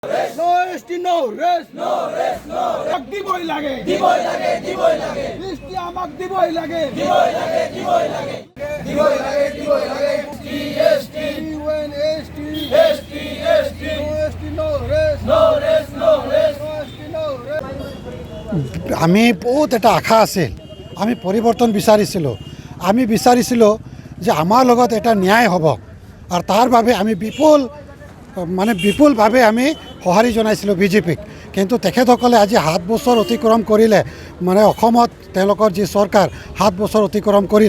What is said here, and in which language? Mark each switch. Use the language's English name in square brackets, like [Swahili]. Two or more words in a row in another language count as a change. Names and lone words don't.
[English] No ST, no rest. No rest, no rest. [Assamese] আমাক দিবই লাগে. দিবই লাগে, দিবই লাগে। ST আমাক দিবই লাগে. দিবই লাগে, দিবই লাগে। দিবই লাগে, দিবই লাগে. [English] ST, UN, ST, ST, ST. No ST, no rest. No rest, no rest. No ST, no rest. [Assamese] আমি বহুত এটা আশা আছিল, আমি পৰিৱৰ্তন বিচাৰিছিলোঁ, আমি বিচাৰিছিলোঁ যে আমাৰ লগত এটা ন্যায় হ'ব আৰু তাৰ বাবে আমি বিপুলভাৱে আমি সঁহাৰি জনাইছিলোঁ বিজেপিক। কিন্তু তেখেতসকলে আজি 7 বছৰ অতিক্ৰম কৰিলে, মানে অসমত তেওঁলোকৰ যি চৰকাৰ 7 বছৰ অতিক্ৰম কৰিলে।